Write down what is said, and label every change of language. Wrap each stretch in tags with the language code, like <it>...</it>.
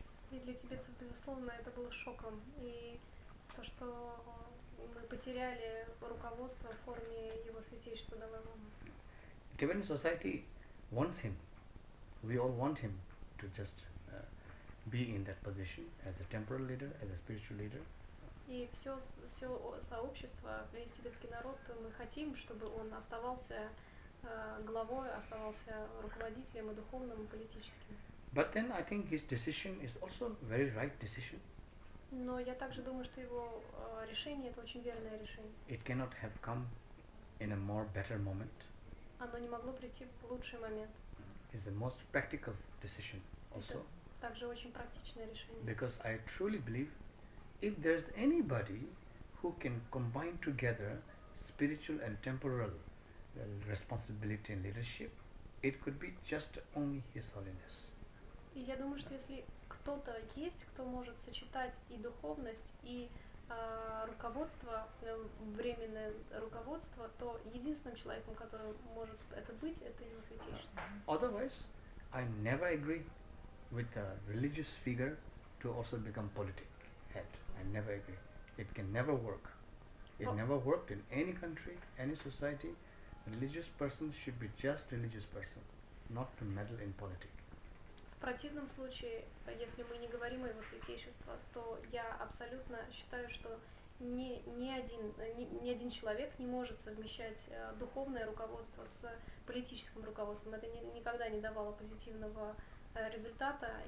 <ru>И для тибетцев, безусловно, это было шоком. И то, что мы потеряли руководство в форме Его Святейшества Далай-ламы.</ru> <en>Tibetan society wants him. We all want him to just be in that position as a temporal leader, as a spiritual leader.</en> <ru>И все сообщество, весь тибетский народ, мы хотим, чтобы он оставался главой, оставался руководителем и духовным, и политическим.</ru> <en>But then I think his decision is also very right decision.</en> <ru>Но я также думаю, что его решение это очень верное решение.</ru> <en>It cannot have come in a more better moment.</en> <ru>Оно не могло прийти в лучший момент.</ru> <en>It's the most practical decision also.</en> <ru>Это также очень практичное решение.</ru> <en>Because I truly believe if there's anybody who can combine together spiritual and temporal responsibility and leadership, it could be just only His Holiness.</en> <ru>И я думаю, что если кто-то есть, кто может сочетать и духовность, и руководство, временное руководство, то единственным человеком, который может это быть, это Его Святейшество.</ru> <en>Otherwise, I never agree with a religious figure to also become politic head. I never agree. It can never work. It never worked in any country, any society. A religious person should be just religious person, not to meddle in politics.</en> <ru>В противном случае, если мы не говорим о Его Святейшестве, то я абсолютно считаю, что ни один человек не может совмещать духовное руководство с политическим руководством. Это никогда не давало позитивного результата.</ru>